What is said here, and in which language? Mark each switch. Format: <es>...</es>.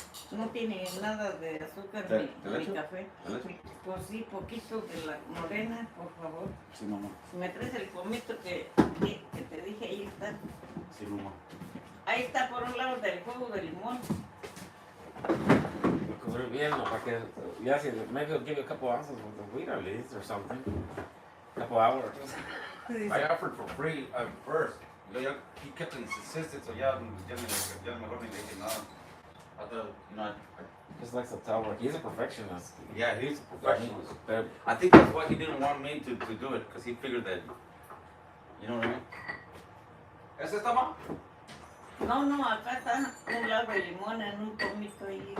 <es>No tiene nada de azúcar ni café. Pues sí, poquito de la morena, por favor. Sí, mamá. Si me traes el pomito que te dije, ahí está. Sí, mamá. Ahí está por un lado del jugo de limón. Lo cubrí bien, ¿no? Para que,</es> <en>yeah, see, maybe I'll give you a couple ounces with the wheat at least or something. A couple hours. I offered for free first. He kept insisting, so</en> <es>ya mejor ni le dije nada.</es> <en>I thought, you know, Just likes to tell work. He's a perfectionist. yeah, he's a professional. But I think that's why he didn't want me to do it, because he figured that, you know what I mean?</en> <es>¿Es esta, ma? No, acá está un lado de limón en un pomito ahí.</es>